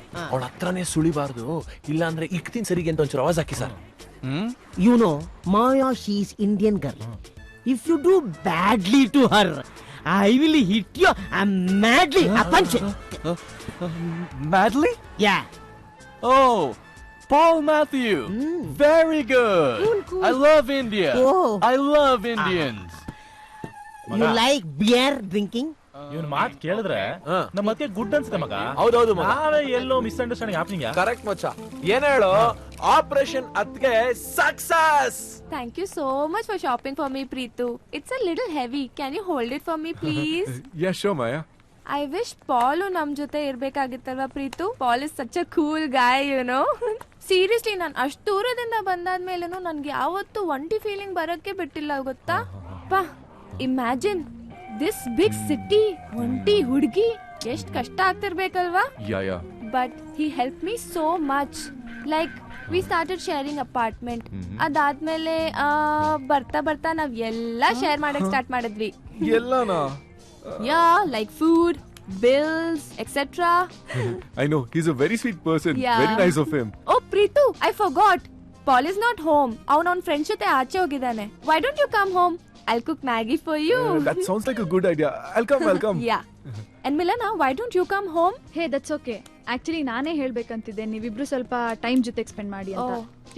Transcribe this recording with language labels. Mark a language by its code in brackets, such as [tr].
[kn] ಅವಳ ಹತ್ರನೇ ಸುಳಿಬಾರ್ದು, ಇಲ್ಲಾಂದ್ರೆ ಇಕ್ತಿನ್ ಸರಿಗೆ ಅಂತ ಒಂಚೂರು ಆವಾಜ್ ಹಾಕಿ sir. [en] You know, Maya, she is Indian girl. If you do badly to her I will hit you madly a punch. Madly? Yeah. Oh, Paul Matthew. Very good. Cool. I love India. Oh. I love Indians. You like beer drinking? [kn] ಇವನ್ ಮಾತ್ ಕೇಳಿದ್ರೆ ನಮ್ಮ ಮತ್ತೆ good ಅನ್ಸುತ್ತೆ ಮಗ. ಹೌದೌದು ಮಗ. ನಾವೇ ಎಲ್ಲೋ misunderstanding happening. Correct ಮಚ್ಚ. ಏನ್ ಹೇಳು, operation ಅತ್ಗೆ success. [en] Thank you so much for shopping for me, Preetu. It's a little heavy. Can you hold it for me, please? Yeah, sure, Maya. I wish [kn] Paul ನಮ್ ಜೊತೆ ಇರ್ಬೇಕಾಗಿತ್ತಲ್ವಾ Preethu. [en] Paul is such a cool guy, you know. [kn] Seriously ನಾನು ಅಷ್ಟು ದೂರದಿಂದ ಬಂದಾದ್ಮೇಲೂ ನನ್ಗೆ ಯಾವತ್ತೂ ಒಂಟಿ feeling ಬರೋಕ್ಕೆ ಬಿಟ್ಟಿಲ್ಲ ಗೊತ್ತಾ. ಪಾ [en] imagine this big city, [kn] ಒಂಟಿ ಹುಡುಗಿ, ಎಷ್ಟು ಕಷ್ಟ ಆಗ್ತಿರ್ಬೇಕಲ್ವಾ. [en] Yeah. But he help me so much. Like we started sharing apartment. [kn] ಅದಾದ್ಮೇಲೆ ಬರ್ತಾ ಬರ್ತಾ ನಾವ್ ಎಲ್ಲ ಶೇರ್ ಮಾಡಕ್ ಸ್ಟಾರ್ಟ್ ಮಾಡಿದ್ವಿ. ಎಲ್ಲಾನಾ? [en] Yeah, like food, bills, etc. I know, he's a very sweet person. Yeah. Very nice of him. Oh, Preetu, I forgot. Paul is not home. [kn] ಅವನ friends ಜೊತೆ ಆಚೆ ಹೋಗಿದ್ದಾನೆ. [en] Why don't you come home? I'll cook Maggie for you. That sounds like a good idea. I'll come. Yeah. And Milana, why don't you come home? Hey that's okay. [kn] Actually ನಾನೇ ಹೇಳ್ಬೇಕಂತಿದ್ದೆ, ನೀವಿಬ್ರು ಸ್ವಲ್ಪ time ಜೊತೆಗೆ spend ಮಾಡಿ ಅಂತ.